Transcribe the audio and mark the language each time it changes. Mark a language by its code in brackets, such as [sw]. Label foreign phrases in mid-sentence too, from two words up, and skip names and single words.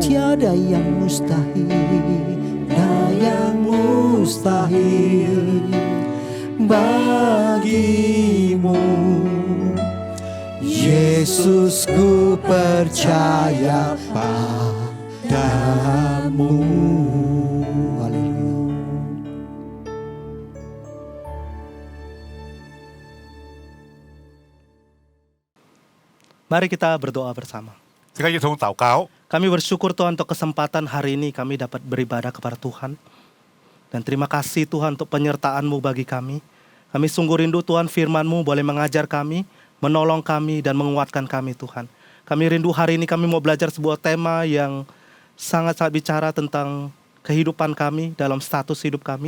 [id] Tiada yang mustahil, tiada yang mustahil bagimu, Yesus, ku percaya padamu. Haleluya. Mari kita berdoa bersama. [yue] 即刻一同禱告。 [id] Kami bersyukur Tuhan untuk kesempatan hari ini kami dapat beribadah kepada Tuhan. Dan terima kasih Tuhan untuk penyertaan-Mu bagi kami. Kami sungguh rindu Tuhan firman-Mu boleh mengajar kami, menolong kami dan menguatkan kami Tuhan. Kami rindu hari ini kami mau belajar sebuah tema yang sangat-sangat bicara tentang kehidupan kami dalam status hidup kami.